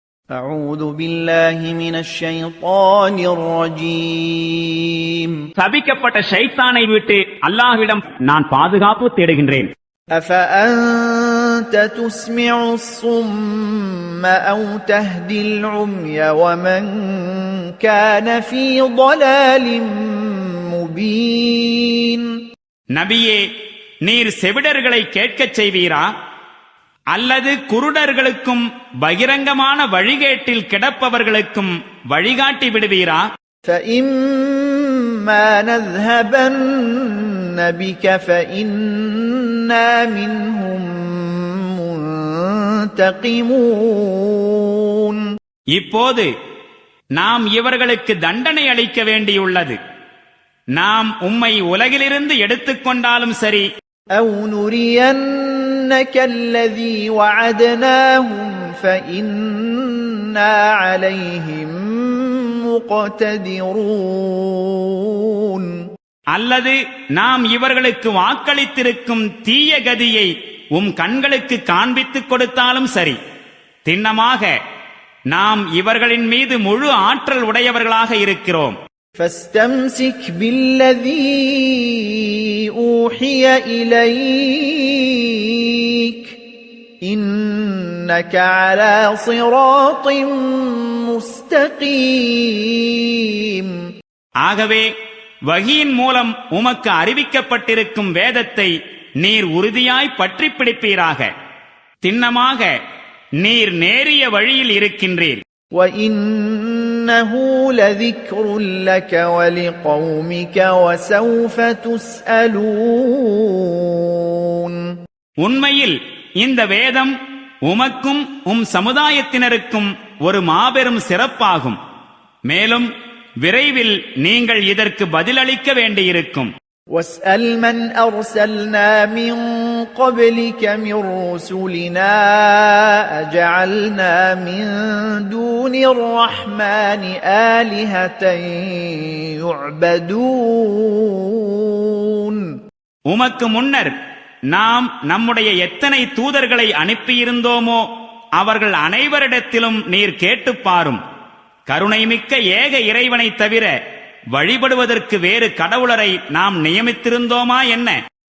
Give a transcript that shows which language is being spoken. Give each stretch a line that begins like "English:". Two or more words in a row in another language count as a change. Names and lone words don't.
Arabic: أعوذ بالله من الشيطان الرجيم
Tamil: சபிக்கப்பட்ட ஷைத்தானை விட்டு அல்லாஹ்விடம் நான் பாதுகாப்பு தேடுகின்றேன்.
Arabic: أفأنت تسمع الصم أو تهدي العمي ومن كان في ضلال مبين
Tamil: நபியே, நீர் செவிடர்களை கேட்கச் செய்வீரா அல்லது குருடர்களுக்கும் பகிரங்கமான வழிகேட்டில் கிடப்பவர்களுக்கும் வழிகாட்டி விடுவீரா?
Arabic: فإما نذهبن بك فإنا منهم منتقمون.
Tamil: இப்போது நாம் இவர்களுக்கு தண்டனை அளிக்க வேண்டியுள்ளது. நாம் உம்மை உலகிலிருந்து எடுத்துக்கொண்டாலும் சரி,
Arabic: أو نرينك الذي وعدناهم فإنا عليهم مقتدرون.
Tamil: அல்லது நாம் இவர்களுக்கு வாக்களித்திருக்கும் தீய கதியை உம் கண்களுக்கு காண்பித்துக் கொடுத்தாலும் சரி, திண்ணமாக நாம் இவர்களின் மீது முழு ஆற்றல் உடையவர்களாக இருக்கிறோம்.
Arabic: فاستمسك بالذي أوحي إليك إنك على صراط مستقيم.
Tamil: ஆகவே வஹீயின் மூலம் உமக்கு அறிவிக்கப்பட்டிருக்கும் வேதத்தை நீர் உறுதியாய் பற்றி பிடிப்பீராக. திண்ணமாக நீர் நேரிய வழியில் இருக்கின்றீர்.
Arabic: وَإِنَّهُ لَذِكْرٌ لَكَ وَلِقَوْمِكَ وَسَوْفَ تُسْأَلُونَ.
Tamil: உண்மையில் இந்த வேதம் உமக்கும் உம் சமுதாயத்தினருக்கும் ஒரு மாபெரும் சிறப்பாகும். மேலும் விரைவில் நீங்கள் இதற்கு பதிலளிக்க வேண்டியிருக்கும்.
Arabic: وَاسْأَلْ مَنْ أَرْسَلْنَا مِنْ قَبْلِكَ مِنْ رُسُلِنَا أَجَعَلْنَا مِنْ دُونِ الرَّحْمَنِ آلِهَةً يُعْبَدُونَ.
Tamil: உமக்கு முன்னர் நாம் நம்முடைய எத்தனை தூதர்களை அனுப்பியிருந்தோமோ அவர்கள் அனைவரிடத்திலும் நீர் கேட்டுப் பாரும். கருணைமிக்க ஏக இறைவனை தவிர வழிபடுவதற்கு வேறு கடவுளரை நாம் நியமித்திருந்தோமா என்ன?